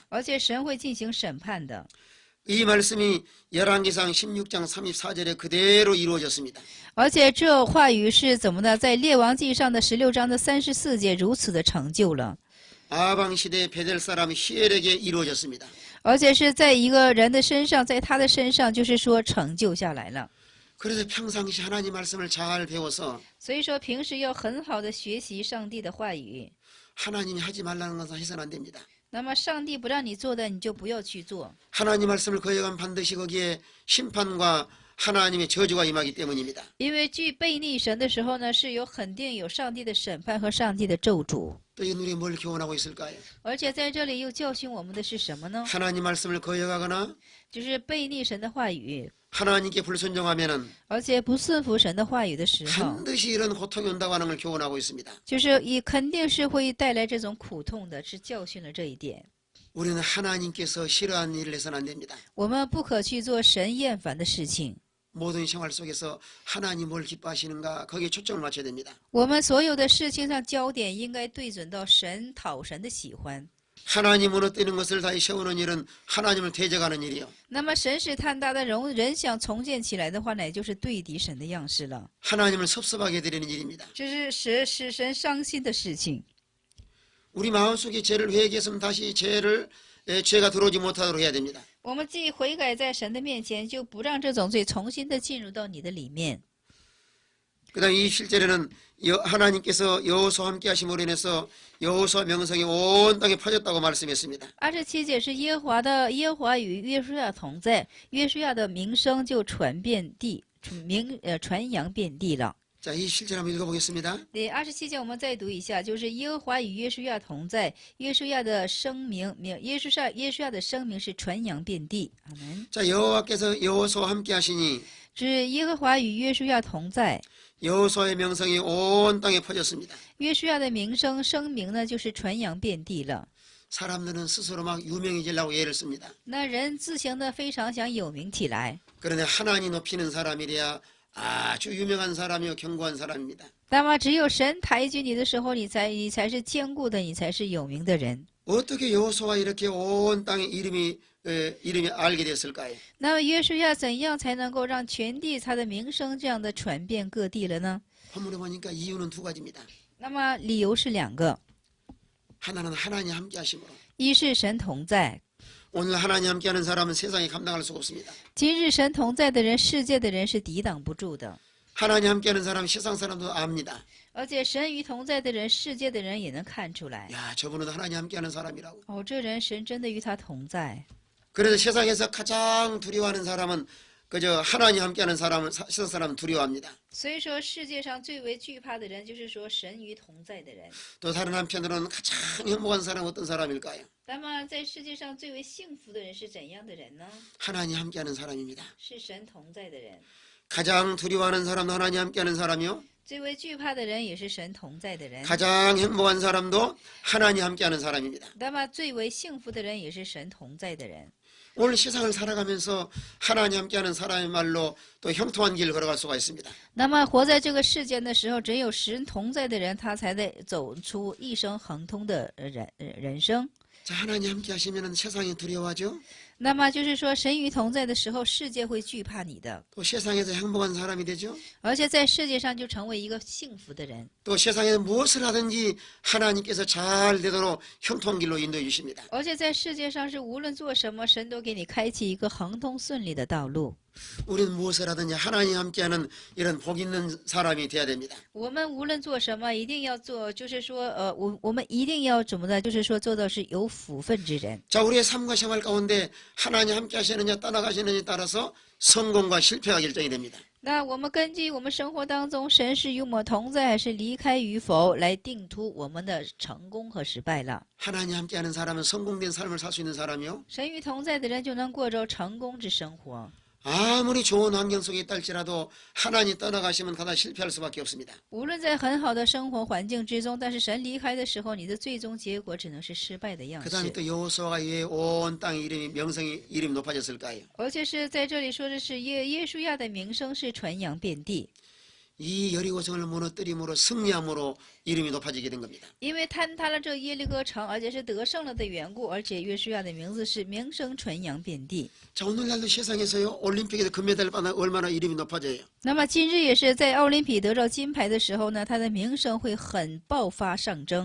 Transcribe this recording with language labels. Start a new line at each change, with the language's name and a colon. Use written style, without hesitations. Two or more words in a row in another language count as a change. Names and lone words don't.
Chinese: 而且神会进行审判的。
Korean: 이 말씀이 열왕기상 16장 34절에 그대로 이루어졌습니다.
Chinese: 而且这话语是怎么呢？在列王记上的16章的34节如此的成就了，
Korean: 아방 시대 베델 사람 히엘에게 이루어졌습니다.
Chinese: 而且是在一个人的身上，在他的身上，就是说成就下来了。
Korean: 그래서 평상시 하나님 말씀을 잘 배워서
Chinese: 所以说，平时要很好的学习上帝的话语。
Korean: 하나님이 하지 말라는 것은 해서는 안 됩니다.
Chinese: 那么上帝不让你做的，你就不要去做，
Korean: 하나님 말씀을 거역하면 반드시 거기에 심판과 하나님의 저주가 임하기 때문입니다.
Chinese: 因为去背逆神的时候呢，是肯定有上帝的审判和上帝的咒诅。
Korean: 또 이 우리 뭘 교훈하고 있을까요?
Chinese: 而且在这里又教训我们的是什么呢？
Korean: 하나님 말씀을 거역하거나
Chinese: 就是背逆神的话语，
Korean: 하나님께 불순종하면은
Chinese: 而且不顺服神的话语的时候，
Korean: 반드시 이런 고통이 온다고 하는 걸 교훈하고 있습니다.
Chinese: 就是肯定是会带来这种苦痛的，是教训了这一点。
Korean: 우리는 하나님께서 싫어하는 일을 해서는 안 됩니다.
Chinese: 我们不可去做神厌烦的事情。
Korean: 모든 생활 속에서 하나님 뭘 기뻐하시는가 거기에 초점을 맞춰야 됩니다.
Chinese: 我们所有的事情上焦点应该对准到神，讨神的喜欢。
Korean: 하나님 무너뜨리는 것을 다시 세우는 일은 하나님을 대적하는 일이요.
Chinese: 那么神使坍塌的人想重建起来的话呢，也就是对敌神的样式了，
Korean: 하나님을 섭섭하게 드리는 일입니다.
Chinese: 这是使神伤心的事情。
Korean: 우리 마음속에 죄를 회개했으면 다시 죄가 들어오지 못하도록 해야 됩니다.
Chinese: 我们既悔改在神的面前，就不让这种罪重新的进入到你的里面。
Korean: 그 다음 27절에는 하나님께서 여호수아와 함께 하심으로 인해서 여호수아 명성이 온 땅에 퍼졌다고 말씀했습니다.
Chinese: 27 节是耶和华与约书亚同在，约书亚的名声就传扬遍地了。
Korean: 자, 27절 한번 읽어보겠습니다.
Chinese: 对，27节我们再读一下，就是耶和华与约书亚同在，约书亚的声名是传扬遍地。阿门。
Korean: 자, 여호와께서 여호수아와 함께 하시니
Chinese: 是耶和华与约书亚同在，
Korean: 여호수아의 명성이 온 땅에 퍼졌습니다.
Chinese: 约书亚的声名呢，就是传扬遍地了。
Korean: 사람들은 스스로 막 유명해지려고 애를 씁니다.
Chinese: 那人自行的非常想有名起来，
Korean: 그런데 하나님 높이는 사람이래야 아주 유명한 사람이요 견고한 사람입니다.
Chinese: 那么只有神抬举你的时候，你才是坚固的，你才是有名的人。
Korean: 어떻게 여호수아가 이렇게 온 땅에 이름이 알게 됐을까요?
Chinese: 那么约书亚怎样才能够让全地他的名声这样的传遍各地了呢？
Korean: 본문에 보니까 이유는 두 가지입니다.
Chinese: 那么理由是两个，
Korean: 하나는 하나님 함께 하심으로.
Chinese: 一是神同在。
Korean: 오늘 하나님 함께하는 사람은 세상에 감당할 수가 없습니다.
Chinese: 今日神同在的人，世界的人是抵挡不住的。
Korean: 하나님 함께하는 사람 세상 사람도 압니다.
Chinese: 而且神与同在的人，世界的人也能看出来。
Korean: 야, 저분은 하나님 함께하는 사람이라고.
Chinese: 哦，这人神真的与他同在。
Korean: 그래서 세상에서 가장 두려워하는 사람은 그저 하나님 함께하는 사람을 세상 사람은 두려워합니다.
Chinese: 所以说，世界上最为惧怕的人，就是说神与同在的人。
Korean: 또 다른 한편으로는 가장 행복한 사람은 어떤 사람일까요?
Chinese: 那么，在世界上最为幸福的人是怎样的人呢？
Korean: 하나님 함께하는 사람입니다.
Chinese: 是神同在的人。
Korean: 가장 두려워하는 사람도 하나님 함께하는 사람이요.
Chinese: 最为惧怕的人也是神同在的人。
Korean: 가장 행복한 사람도 하나님 함께하는 사람입니다.
Chinese: 那么，最为幸福的人也是神同在的人。
Korean: 오늘 세상을 살아가면서 하나님 함께하는 사람의 말로 또 형통한 길을 걸어갈 수가 있습니다.
Chinese: 那么，活在这个世间的时候，只有神同在的人，他才得走出一生亨通的人生。
Korean: 자, 하나님 함께 하시면 세상이 두려워하죠.
Chinese: 那么就是说，神与同在的时候，世界会惧怕你的，
Korean: 또 세상에서 행복한 사람이 되죠.
Chinese: 而且在世界上就成为一个幸福的人。
Korean: 또 세상에 무엇을 하든지 하나님께서 잘 되도록 형통한 길로 인도해 주십니다.
Chinese: 而且在世界上是无论做什么，神都给你开启一个亨通顺利的道路。
Korean: 우리는 무엇을 하든지 하나님 함께하는 이런 복 있는 사람이 돼야 됩니다.
Chinese: 我们无论做什么，一定要做，就是说，我们一定要怎么的，就是说做到是有福分之人。
Korean: 자, 우리의 삶과 생활 가운데 하나님 함께 하시느냐 따라가시느냐에 따라서 성공과 실패가 결정이 됩니다.
Chinese: 那我们根据我们生活当中神是与我们同在还是离开与否，来定出我们的成功和失败了。
Korean: 하나님 함께하는 사람은 성공된 삶을 살 수 있는 사람이요.
Chinese: 神与同在的人就能过着成功之生活。
Korean: 아무리 좋은 환경 속에 있다 할지라도 하나님 떠나가시면 가다 실패할 수밖에 없습니다.
Chinese: 无论在很好的生活环境之中，但是神离开的时候，你的最终结果只能是失败的样
Korean: 그 다음에
Chinese: 式。
Korean: 또 여호수아가 왜 온 땅의 이름이 명성이 이름이 높아졌을까요?
Chinese: 而且是在这里说的是耶稣亚的名声是传扬遍地，
Korean: 이 여리고성을 무너뜨림으로 승리함으로 이름이 높아지게 된 겁니다.
Chinese: 因为坍塌了这耶利哥城，而且是得胜了的缘故，而且约书亚的名字是名声传扬遍地。
Korean: 자, 오늘날도 세상에서요 올림픽에서 금메달을 받아 얼마나 이름이 높아져요.
Chinese: 那么今日也是在奥林匹得到金牌的时候呢，他的名声会很爆发上升。